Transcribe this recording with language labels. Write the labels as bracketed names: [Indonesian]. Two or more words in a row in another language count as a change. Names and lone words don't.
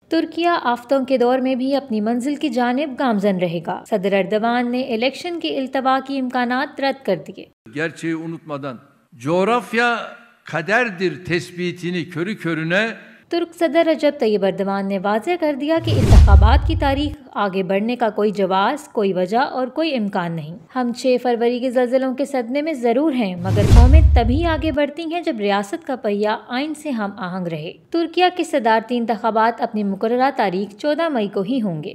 [Urdu] ترکیہ آفتوں کے دور میں بھی اپنی منزل کی جانب گامزن رہے گا. صدر اردوان نے الیکشن کے التوا کی امکانات رد کر دیے. [Turkish] Gerçeği unutmadan coğrafya kaderdir tespitini körü körüne [Urdu] ترک صدر رجب طیب اردوان نے واضح کر دیا کہ انتخابات کی تاریخ آگے بڑھنے کا کوئی جواز، کوئی وجہ اور کوئی امکان نہیں. ہم 6 فروری کے زلزلوں کے صدمے میں ضرور ہیں، مگر قومیں تبھی آگے بڑھتی ہیں جب ریاست کا پہیہ آئین سے ہم آہنگ رہے. ترکیہ کے صدارتی انتخابات اپنی مقررہ تاریخ 14 مئی کو ہی ہوں گے.